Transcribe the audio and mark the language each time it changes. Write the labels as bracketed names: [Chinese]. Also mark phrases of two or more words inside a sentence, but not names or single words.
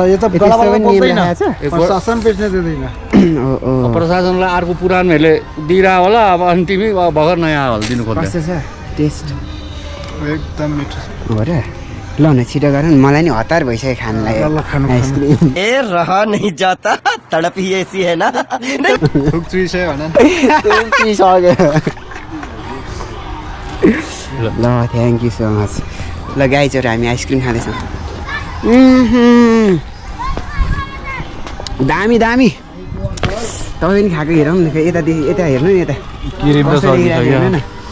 [Nepali] यो त गलाबाट बोल्दैन प्रशासन बेच्न दिँदैन प्रशासनलाई अर्को पुरानहरूले दिइरह होला अब अनि तिमी भर्खर नयाँ हल दिनु खोज्छ कस्तो छ टेस्ट एकदम मिठो हो र ल न छिटो गर न मलाई नि हतार भइसक्यो खानलाई आइसक्रिम [Hindi] ए रहा नहीं जाता तड़प ही ऐसी है ना [Nepali] चुइसक्यो भन पिसक्यो ल [English] thank you so much [Nepali] ल गाइजहरू हामी आइसक्रिम खाँदैछौँ दामी दामी तपाईँ पनि खाएको हेरौँ न यतादेखि यता हेर्नु नि यता हेर्नु न